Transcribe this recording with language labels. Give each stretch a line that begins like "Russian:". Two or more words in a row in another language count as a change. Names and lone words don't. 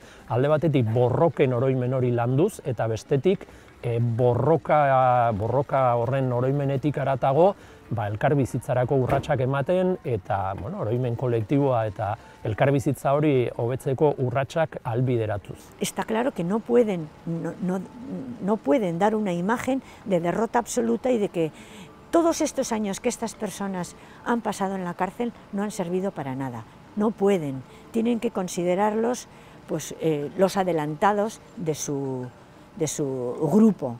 Basque: Alde batetik borroken oroimen hori landuz, eta bestetik borroka horren oroimenetik haratago elkarbizitzarako urratsak ematen, eta oroimen kolektiboa eta elkarbizitza hori hobetzeko urratsak ahalbideratuz.
Spanish: Está claro que no pueden dar una imagen de derrota absoluta y de que Todos estos años que estas personas han pasado en la cárcel no han servido para nada, no pueden, tienen que considerarlos pues, los adelantados de su grupo.